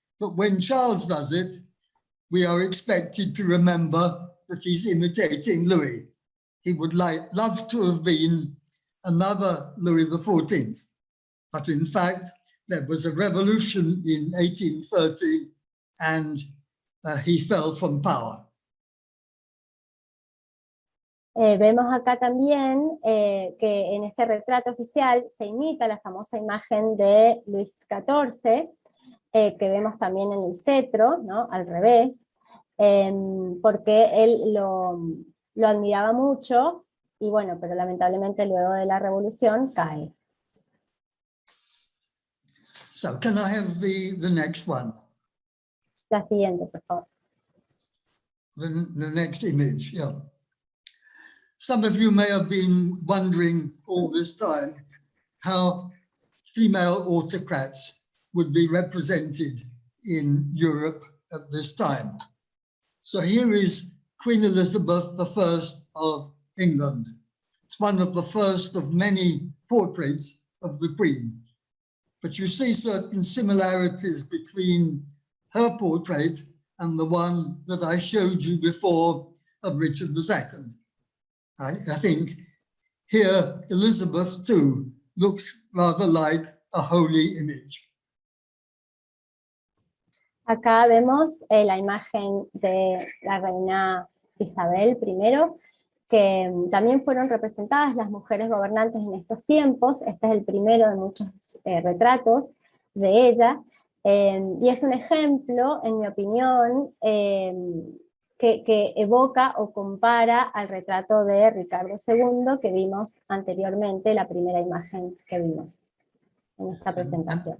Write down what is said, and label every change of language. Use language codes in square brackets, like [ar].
[en] But when Charles does it, we are expected to remember that he's imitating Louis. He would love to have been another Louis XIV. But in fact, there was a revolution in 1830 and he fell from power. [es] Vemos acá también que en este retrato oficial se imita la famosa imagen de Luis XIV, que vemos también en el cetro, ¿no? Al revés, porque él lo admiraba mucho, y bueno, pero lamentablemente luego de la revolución cae. [en] So can I have the next one? [es] La siguiente, por favor. [en] The next image, yeah. Some of you may have been wondering all this time how female autocrats would be represented in Europe at this time. So here is Queen Elizabeth I of England. It's one of the first of many portraits of the Queen. But you see certain similarities between her portrait and the one that I showed you before of Richard II. I think here Elizabeth too looks rather like a holy image. [es] Acá vemos la imagen de la reina Isabel I, que también fueron representadas las mujeres gobernantes en estos tiempos. Este es el primero de muchos retratos de ella, y es un ejemplo, en mi opinión, que evoca o compara al retrato de Ricardo II que vimos anteriormente, la primera imagen que vimos en esta presentación.